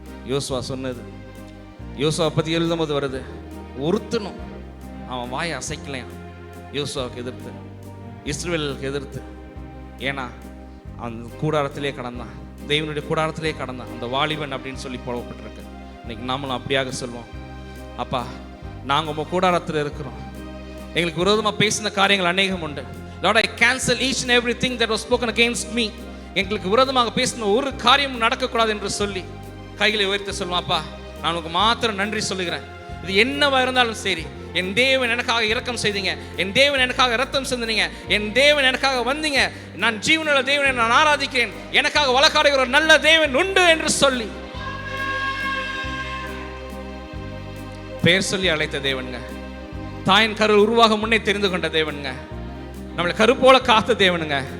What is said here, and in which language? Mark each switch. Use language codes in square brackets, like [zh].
[ta] யோசுவா சொன்னது, யோசுவா பத்தி எழுதும் போது வருது, ஒருத்தனும் அவன் வாயை அசைக்கலையான் யோசுவாவுக்கு எதிர்த்து, இஸ்ரவேலுக்கு எதிர்த்து. ஏன்னா அந்த கூடாரத்திலே கடந்தான், தேவனுடைய கூடாரத்திலே கடந்தான் அந்த வாலிபன் அப்படின்னு சொல்லி போடப்பட்டிருக்கு. இன்னைக்கு நாமளும் அப்படியாக சொல்லுவோம், அப்பா நாங்கள் உங்கள் கூடாரத்தில் இருக்கிறோம், எங்களுக்கு விரோதமாக பேசின காரியங்கள் அநேகம் உண்டு. [en] Lord, I cancel each and everything that was spoken against me. [ta] எங்களுக்கு விரோதமாக பேசின ஒரு காரியமும் நடக்கக்கூடாது என்று சொல்லி கைகளை உயர்த்தி சொல்லுவோம். அப்பா நான் உனக்கு மாத்திரம் நன்றி சொல்லுகிறேன். இது என்னவா இருந்தாலும் சரி, என் தேவன் எனக்காக இரக்கம் செய்தீங்க, என் தேவன் எனக்காக இரத்தம் சிந்தினீங்க, என் தேவன் எனக்காக வந்தீங்க, நான் ஜீவனுள்ள தேவனை நான் ஆராதிக்கிறேன், எனக்காக வழக்காடுகிற ஒரு நல்ல தேவன் உண்டு என்று சொல்லி பெயர் சொல்லி அழைத்த தேவனுங்க, தாயின் கரு உருவாக முன்னே தெரிந்து கொண்ட தேவனுங்க, நம்மளை கரு போல காத்த தேவனுங்க.